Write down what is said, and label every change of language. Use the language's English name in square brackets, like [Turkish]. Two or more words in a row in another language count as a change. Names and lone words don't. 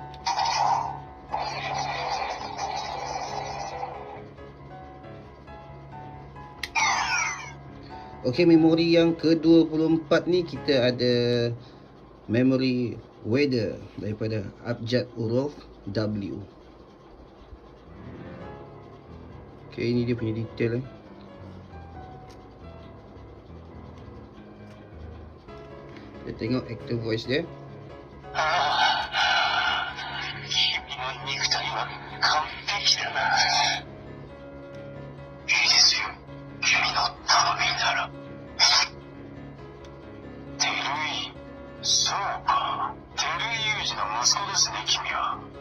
[Malay] Okey, memori yang ke-24 ni kita ada memori weather daripada abjad huruf W. Okey, ini dia punya detail eh. Kita tengok [English] actor voice [Malay] dia. [Japanese] 君の肉体は完璧だな。いいですよ、君の頼みなら。照井、そうか、照井雄二の息子ですね、君は。